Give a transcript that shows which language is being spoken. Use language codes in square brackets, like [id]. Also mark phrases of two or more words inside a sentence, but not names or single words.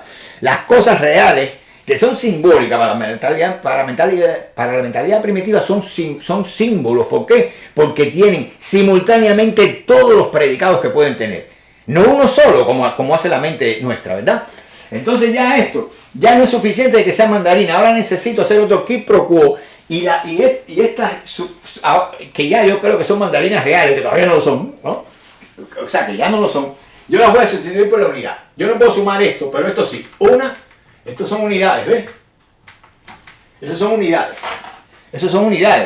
[es] Las cosas reales que son simbólicas para la mentalidad primitiva son símbolos. ¿Por qué? Porque tienen simultáneamente todos los predicados que pueden tener. No uno solo, como hace la mente nuestra, ¿verdad? Entonces ya esto, ya no es suficiente de que sea mandarina. Ahora necesito hacer otro [la] quid pro quo. [es] Y estas, que ya yo creo que son mandarinas reales, que todavía no lo son, ¿no? O sea, que ya no lo son. Yo las voy a sustituir por la unidad. Yo no puedo sumar esto, pero esto sí. Estos son unidades, ¿ves? Esos son unidades.